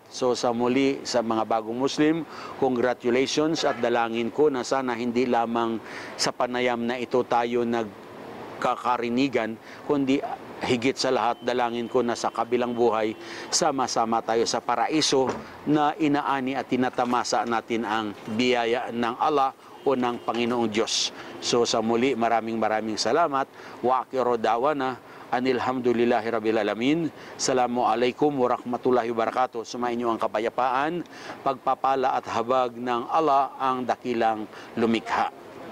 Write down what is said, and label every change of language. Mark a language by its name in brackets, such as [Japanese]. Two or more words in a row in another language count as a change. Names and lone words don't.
[Filipino] So sa muli, sa mga bagong Muslim, congratulations at dalangin ko na sana hindi lamang sa panayam na ito tayo nagkakarinigan, kundi higit sa lahat, dalangin ko na sa kabilang buhay, sama-sama tayo sa paraiso na inaani at tinatamasa natin ang biyaya ng Allah o ng Panginoong Diyos. So sa muli, maraming salamat. [Arabic] وآخر دعوانا أن الحمد لله رب العالمين. السلام عليكم ورحمة الله وبركاته. [Filipino] Sumainyo ang kapayapaan, pagpapala at habag ng Allah ang dakilang lumikha.